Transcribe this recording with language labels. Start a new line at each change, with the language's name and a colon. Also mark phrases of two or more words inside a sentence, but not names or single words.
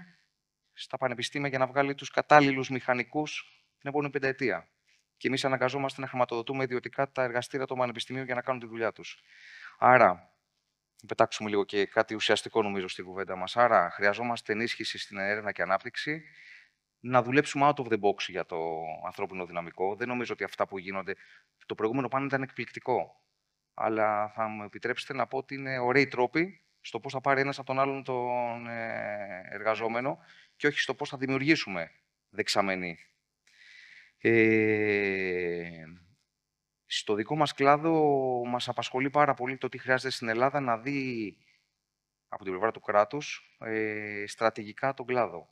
Greek: στα πανεπιστήμια για να βγάλει τους κατάλληλους μηχανικούς την επόμενη πενταετία. Και εμείς αναγκαζόμαστε να χρηματοδοτούμε ιδιωτικά τα εργαστήρια των πανεπιστημίων για να κάνουν τη δουλειά τους. Άρα, να πετάξουμε λίγο και κάτι ουσιαστικό νομίζω στην κουβέντα μας. Άρα, χρειαζόμαστε ενίσχυση στην έρευνα και ανάπτυξη, να δουλέψουμε
English: out of the box
Greek: για το ανθρώπινο δυναμικό. Δεν νομίζω ότι αυτά που γίνονται. Το προηγούμενο πάνελ ήταν εκπληκτικό. Αλλά θα μου επιτρέψετε να πω ότι είναι ωραίοι τρόποι στο πώς θα πάρει ένας από τον άλλον τον εργαζόμενο και όχι στο πώς θα δημιουργήσουμε δεξαμενή. Στο δικό μας κλάδο μας απασχολεί πάρα πολύ το τι χρειάζεται στην Ελλάδα να δει από την πλευρά του κράτους στρατηγικά τον κλάδο.